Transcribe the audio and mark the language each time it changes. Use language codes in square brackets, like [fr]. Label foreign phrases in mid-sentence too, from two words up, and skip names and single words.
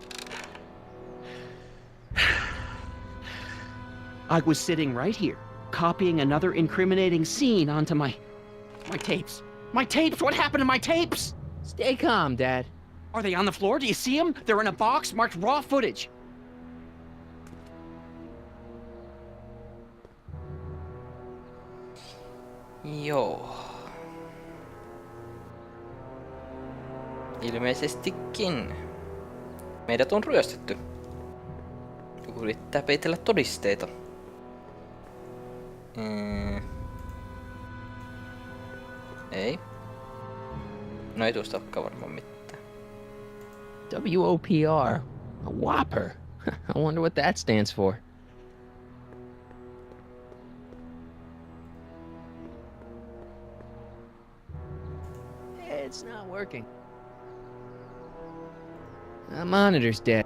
[en] I was sitting right here, copying another incriminating scene onto my tapes. My tapes! What happened to my tapes? Stay calm, Dad. Are they on the floor? Do you see them? They're in a box marked raw footage. [fi] Joo. Ilmeisestikin. Meidät on ryöstetty. Joku yrittää peitellä todisteita. Ei. No ei tuosta olekaan varmaan mitään. [en] WOPR. A whopper. I wonder what that stands for. It's not working. The monitor's dead.